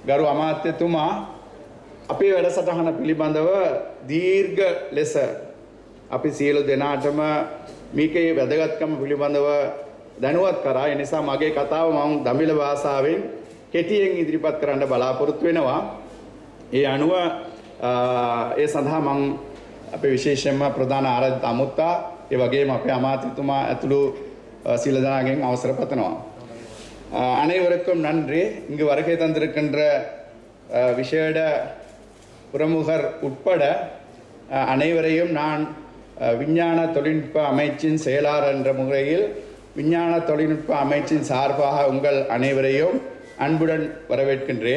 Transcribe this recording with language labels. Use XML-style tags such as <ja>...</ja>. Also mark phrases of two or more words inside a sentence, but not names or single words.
<si>ගරු අමාත්‍යතුමා අපේ වැඩසටහන පිළිබඳව දීර්ඝ ලෙස අපි සියලු දෙනාටම මේකේ වැදගත්කම පිළිබඳව දැනුවත් කරා. ඒ නිසා මගේ කතාව මම දමිළ භාෂාවෙන් කෙටියෙන් ඉදිරිපත් කරන්න බලාපොරොත්තු වෙනවා. ඒ අනුව ඒ සඳහා මම අපේ විශේෂයෙන්ම ප්‍රධාන ආරාධිත අමුත්තා ඒ වගේම අපේ අමාත්‍යතුමා ඇතුළු</si> <ta>சில ஜனங்கள் அவசரப்படுத்தணும். அனைவருக்கும் நன்றி. இங்கு வருகை தந்திருக்கின்ற விசேட பிரமுகர் உட்பட அனைவரையும் நான் விஞ்ஞான தொழில்நுட்ப அமைச்சின் செயலாளர் என்ற முறையில் விஞ்ஞான தொழில்நுட்ப அமைச்சின் சார்பாக உங்கள் அனைவரையும் அன்புடன் வரவேற்கின்றேன்.</ta>